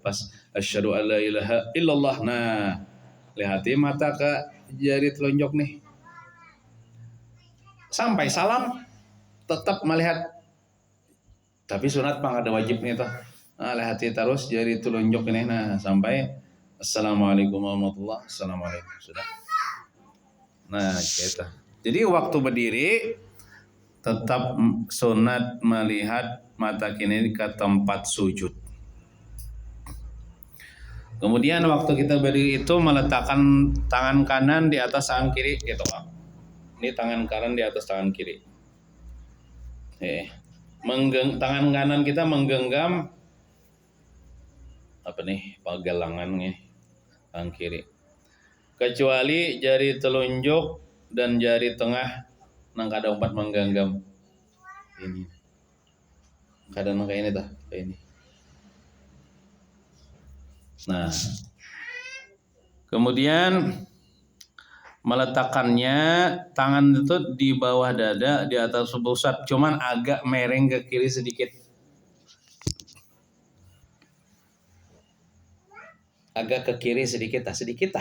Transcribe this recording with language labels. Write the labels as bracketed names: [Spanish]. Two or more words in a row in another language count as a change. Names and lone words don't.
[Banjar] Pas [Arabic] أشهد أن لا إله إلا الله [Banjar] nah lihati mata ke jari telunjuk nih. Sampai salam tetap melihat. Tapi sunat pang ada wajibnya tuh. Nah, hati terus jari telunjuk ini nah sampai [Arabic] السلام عليكم ورحمة الله [Banjar] assalamualaikum sudah. Nah, gitu. [Indonesian] Jadi waktu berdiri tetap sunat melihat mata kiri ke tempat sujud. Kemudian waktu kita berdiri itu meletakkan tangan kanan di atas tangan kiri gitu. [Banjar] Ini tangan kanan di atas tangan kiri. Tangan kanan kita menggenggam apa nih pagelangan nih tangan kiri. Kecuali jari telunjuk dan jari tengah nang kada umpat menggenggam ini. Kada nang kayak ini dah, kayak ini. [Indonesian] Nah, kemudian meletakkannya tangan itu di bawah dada di atas pusat, cuman agak mereng ke kiri sedikit. [Banjar] Agak ke kiri sedikit lah.